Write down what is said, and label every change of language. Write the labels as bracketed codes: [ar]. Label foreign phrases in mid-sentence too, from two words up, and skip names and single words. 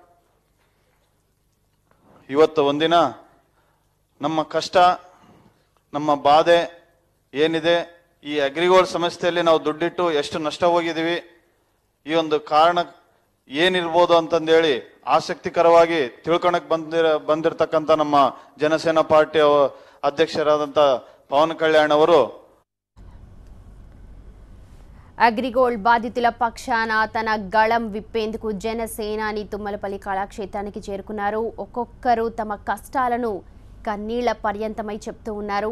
[kn] ಇವತ್ತು ಒಂದಿನ ನಮ್ಮ ಕಷ್ಟ, ನಮ್ಮ ಬಾಧೆ ಏನಿದೆ, ಈ ಅಗ್ರಿಗೋಲ್ಡ್ ಸಂಸ್ಥೆಯಲ್ಲಿ ನಾವು ದುಡ್ಡಿಟ್ಟು ಎಷ್ಟು ನಷ್ಟ ಹೋಗಿದ್ದೀವಿ, ಈ ಒಂದು ಕಾರಣ ಏನಿರ್ಬೋದು ಅಂತಂದೇಳಿ ಆಸಕ್ತಿಕರವಾಗಿ ತಿಳ್ಕೊಳಕ್ ಬಂದಿರತಕ್ಕಂಥ ನಮ್ಮ ಜನಸೇನಾ ಪಾರ್ಟಿ ಅಧ್ಯಕ್ಷರಾದಂಥ పవన్ కళ్యాణ్ ಅವರು [te] అగ్రిగోల్డ్ బాధితుల పక్షాన తన గళం విప్పేందుకు జనసేనాని తుమ్మలపల్లి కళాక్షేత్రానికి చేరుకున్నారు. ఒక్కొక్కరు తమ కష్టాలను కన్నీళ్ల పర్యంతమై చెప్తూ ఉన్నారు.